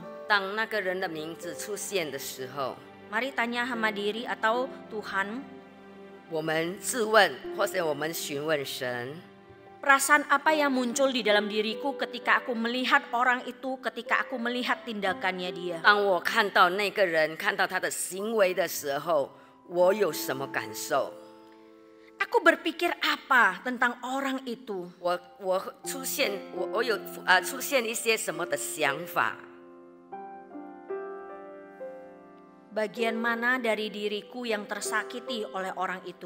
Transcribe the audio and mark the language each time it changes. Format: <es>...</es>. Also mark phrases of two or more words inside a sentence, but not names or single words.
<zh>当那个人的名字出现的时候，</zh> <id>mari tanya sama diri atau Tuhan,</id> <zh>我们自问，或者我们询问神：</zh> <id>perasaan apa yang muncul di dalam diriku ketika aku melihat orang itu, ketika aku melihat tindakannya dia?</id> <zh>当我看到那个人，看到他的行为的时候，我有什么感受？</zh> <id>Aku berpikir apa tentang orang itu?</id> <zh>我出现出现一些什么的想法？</zh> <id>Bagian mana dari diriku yang tersakiti oleh orang itu?</id>